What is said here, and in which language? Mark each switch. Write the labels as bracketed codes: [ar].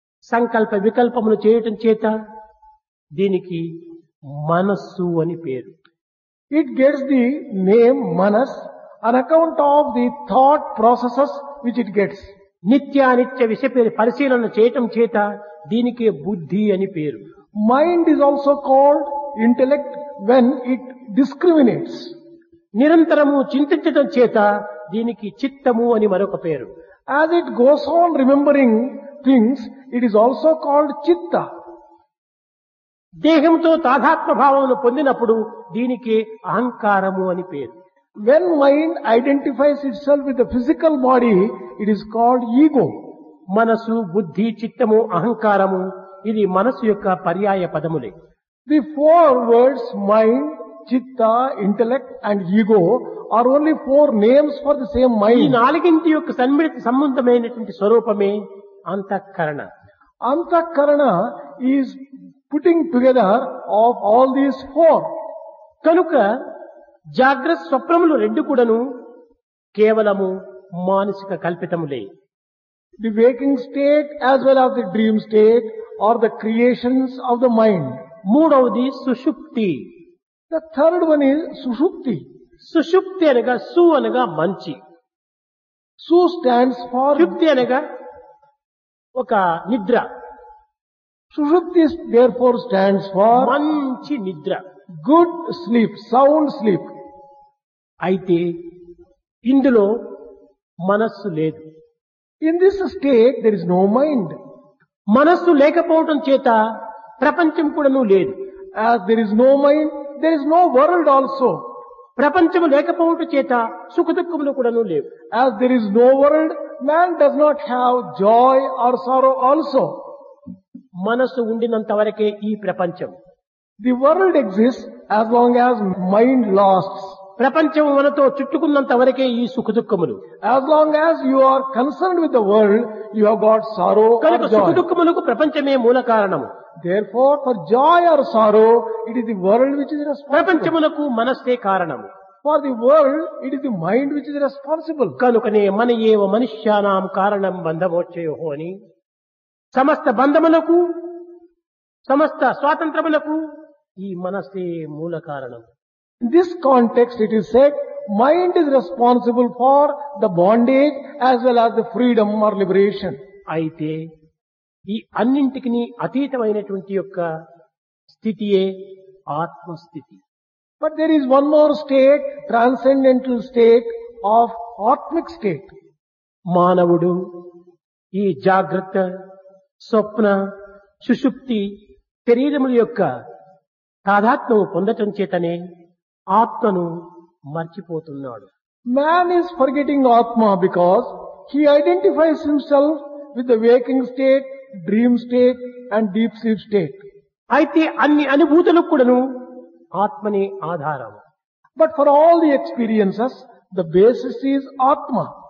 [te] సంకల్ప వికల్పములు చేయటం చేత దీనికి మనస్సు అని పేరు. [en] It gets the name Manas on account of the thought processes which it gets. [te] నిత్యానిత్య విషయ పరిశీలన చేయటం చేత దీనికి బుద్ధి అని పేరు. [en] Mind is also called intellect when it discriminates. [te] నిరంతరము చింతించటం చేత దీనికి చిత్తము అని మరొక పేరు. [en] As it goes on remembering things, it is also called chitta. [te] దేహంతో తాదాత్మ భావమును పొందినప్పుడు దీనికి అహంకారము అని పేరు. [en] When mind identifies itself with the physical body, it is called ego. [te] మనసు, బుద్ధి, చిత్తము, అహంకారము ఇది మనసు యొక్క పర్యాయ పదములే. [en] The four words mind, chitta, intellect and ego are only four names for the same [te] ఈ [en] mind. [te] నాలుగింటి యొక్క సన్మిళిత సంబంధమైనటువంటి స్వరూపమే అంతఃకరణ. [en] Antakarana is putting together of all these four. [te] కనుక జాగ్రత్త స్వప్నములు రెండు కూడాను కేవలము మానసిక కల్పితములే. [en] The waking state as well as the dream state are the creations of the mind. [te] మూడవది సుషుప్తి. [en] The third one is sushupti. [te] సుషుప్తి అనగా సు అనగా మంచి, [en] Su stands for [te] షుప్తి అనగా ఒక నిద్ర, [en] Sushupti therefore stands for [te] మంచి నిద్ర. [en] good sleep, sound sleep. [te] అయితే ఇందులో మనస్సు లేదు. [en] In this state, there is no mind. [te] మనస్సు లేకపోవటం చేత ప్రపంచం కూడాను లేదు. [en] As there is no mind, there is no world also. [te] ప్రపంచము లేకపోవటం చేత సుఖ దుఃఖములు కూడాను లేవు. [en] As there is no world, man does not have joy or sorrow also. [te] మనస్సు ఉండినంత వరకే ఈ ప్రపంచం. [en] The world exists as long as mind lasts. [te] ప్రపంచం మనతో చుట్టుకున్నంత వరకే ఈ సుఖ దుఃఖములు. [en] As long as you are concerned with the world, you have got sorrow or [te] కనుక సుఖ [en] joy. [te] దుఃఖములకు ప్రపంచమే మూల కారణము. [en] Therefore, for joy or sorrow, it is the world which is responsible. [te] ప్రపంచమునకు మనస్సే కారణము. [en] For the world, it is the mind which is responsible. [te] కనుకనే [sa] మన ఏవ మనుష్యానాం కారణం బంధమోచ్చయోహో [te] అని సమస్త బంధములకు సమస్త స్వాతంత్రములకు ఈ మనస్సే మూల కారణం. [en] In this context, it is said, mind is responsible for the bondage as well as the freedom or liberation. [te] అయితే ఈ అన్నింటికి అతీతమైనటువంటి యొక్క స్థితియే ఆత్మస్థితి. [en] But there is one more state, transcendental state of Atmic state. [te] మానవుడు ఈ జాగ్రత్త స్వప్న సుషుప్తి శరీరముల యొక్క తాదాత్మ్యము పొందటం చేతనే ఆత్మను మర్చిపోతున్నాడు. [en] Man is forgetting Atma because he identifies himself with the waking state, dream state and deep sleep state. [te] అయితే అన్ని అనుభూతులకు కూడాను ఆత్మనే ఆధారం. [en] But for all the experiences, the basis is Atma.